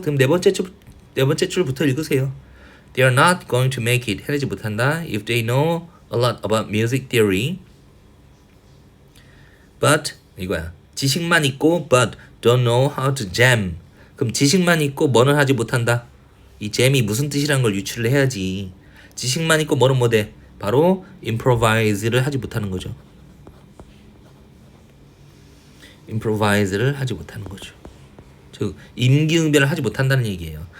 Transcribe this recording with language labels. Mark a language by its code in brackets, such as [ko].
[ko] 그럼 네 번째 줄부터 읽으세요. [en] They are not going to make it. [ko] 해내지 못한다. [en] If they know a lot about music theory, but [ko] 이거야. 지식만 있고 [en] but don't know how to jam. [ko] 그럼 지식만 있고 뭐는 하지 못한다. 이 jam이 무슨 뜻이라는 걸 유추를 해야지. 지식만 있고 뭐는 못해. 바로 improvise를 하지 못하는 거죠. improvise를 하지 못하는 거죠. 즉 임기응변을 하지 못한다는 얘기예요.